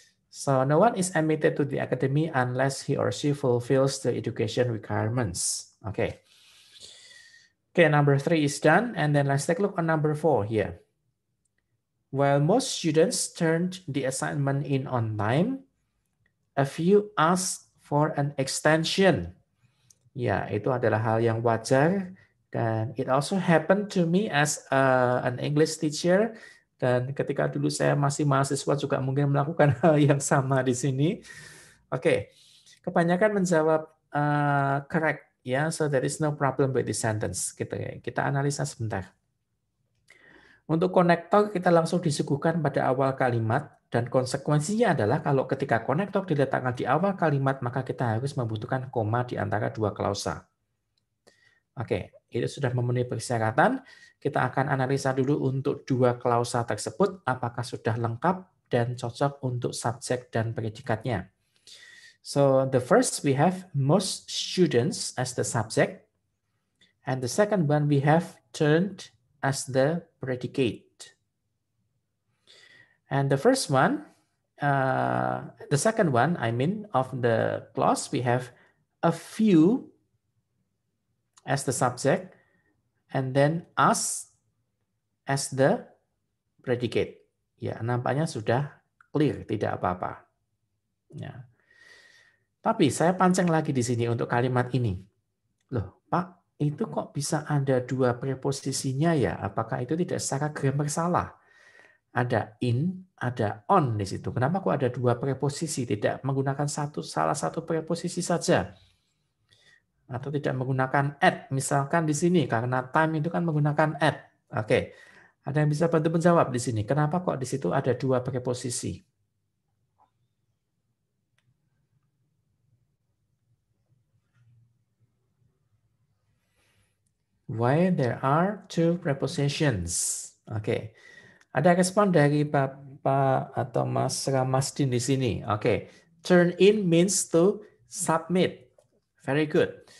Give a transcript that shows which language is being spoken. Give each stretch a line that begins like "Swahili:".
English: So no one is admitted to the academy unless he or she fulfills the education requirements. Okay. Okay, number 3 is done. And then let's take a look at number 4 here. While most students turned the assignment in on time, a few asked for an extension.
Indonesian: Ya, itu adalah hal yang wajar.
English: Dan it also happened to me as an English teacher.
Indonesian: Dan ketika dulu saya masih mahasiswa juga mungkin melakukan hal yang sama di sini. Oke, kebanyakan menjawab correct, ya.
English: So there is no problem with the sentence.
Indonesian: Kita analisa sebentar. Untuk konektor kita langsung disuguhkan pada awal kalimat dan konsekuensinya adalah kalau ketika konektor diletakkan di awal kalimat maka kita harus membutuhkan koma di antara dua klausa. Oke, itu sudah memenuhi persyaratan. Kita akan analisa dulu untuk dua klausa tersebut, apakah sudah lengkap dan cocok untuk subjek dan predikatnya.
English: So the first we have most students as the subject, and the second one we have turned as the predicate. And the first one, the second one, I mean, of the clause, we have a few as the subject, and then us as the predicate.
Indonesian: Ya, nampaknya sudah clear, tidak apa-apa. Ya. Tapi saya pancing lagi di sini untuk kalimat ini. Loh, Pak, itu kok bisa ada dua preposisinya ya? Apakah itu tidak secara grammar salah? Ada in, ada on di situ. Kenapa kok ada dua preposisi? Tidak menggunakan salah satu preposisi saja? Atau tidak menggunakan at, misalkan di sini karena time itu kan menggunakan at. Oke, ada yang bisa bantu menjawab di sini. Kenapa kok di situ ada dua preposisi?
English: Why there are two prepositions?
Indonesian: Oke, ada respon dari Bapak atau Mas Ramasdin di sini.
English: Oke, turn in means to submit. Very good.